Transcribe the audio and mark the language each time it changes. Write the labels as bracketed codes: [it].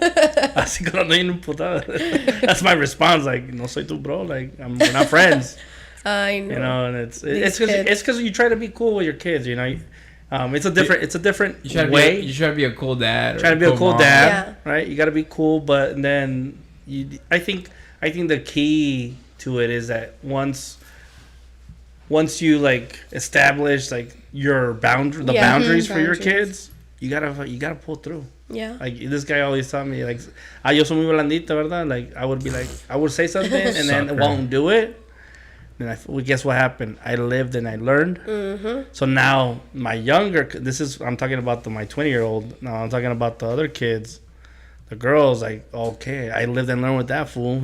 [es] Así cuando estoy imputado. [en] That's my response. Like, [es] no soy tu bro. [en] Like, we're not friends. I know. And it's because you try to be cool with your kids. It's a different way. You try to be a cool dad. Try to be a cool dad, right? You got to be cool, but then I think the key to it is that once you like establish like your boundaries for your kids, you gotta pull through. Yeah. Like this guy always told me, like, [es] yo soy muy blandito, ¿verdad? [en] Like I would say something and then won't do it. Then guess what happened? I lived and I learned. Mm-hmm. So now my I'm talking about my 20-year-old. Now I'm talking about the other kids. The girls, like, okay, I lived and learned with that fool.